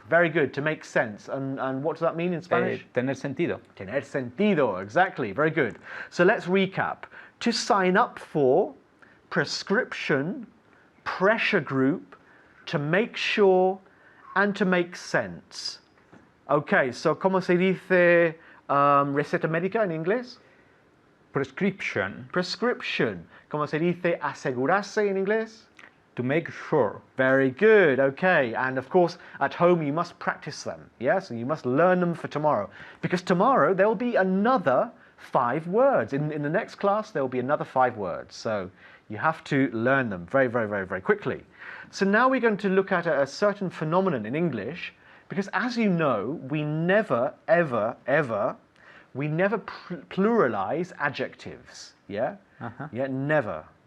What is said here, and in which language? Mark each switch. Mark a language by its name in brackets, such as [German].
[English] Very good, to make sense. And what does that mean in Spanish? [Spanish] Tener sentido. Tener sentido, [English] exactly. Very good. So let's recap. To sign up for, prescription, pressure group, to make sure, and to make sense. Okay, so [Spanish] ¿cómo se dice receta médica en inglés? [English] Prescription. Prescription. [Spanish] ¿Cómo se dice asegurarse en inglés? [English] To make sure. Very good, okay. And of course, at home you must practice them, yes? And you must learn them for tomorrow. Because tomorrow there will be another 5 words. In the next class there will be another 5 words. So you have to learn them very, very, very, very quickly. So now we're going to look at a certain phenomenon in English, because as you know, we never, ever, ever, we never pluralize adjectives, yeah? Yeah, never.